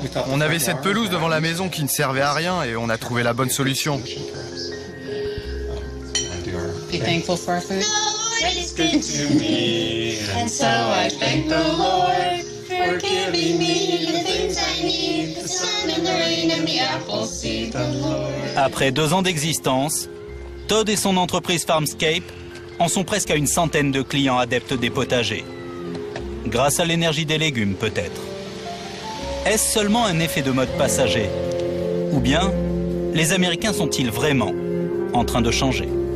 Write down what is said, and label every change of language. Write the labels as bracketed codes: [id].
[fr] On avait cette pelouse devant la maison qui ne servait à rien et on a trouvé la bonne solution. [en] Be thankful for our food. It's good to me, and so I thank the Lord for giving me the things I need, the sun and the rain and the apple seed. [fr] Après 2 ans d'existence, Todd et son entreprise Farmscape en sont presque à une centaine de clients adeptes des potagers. Grâce à l'énergie des légumes, peut-être. Est-ce seulement un effet de mode passager? Ou bien, les Américains sont-ils vraiment en train de changer?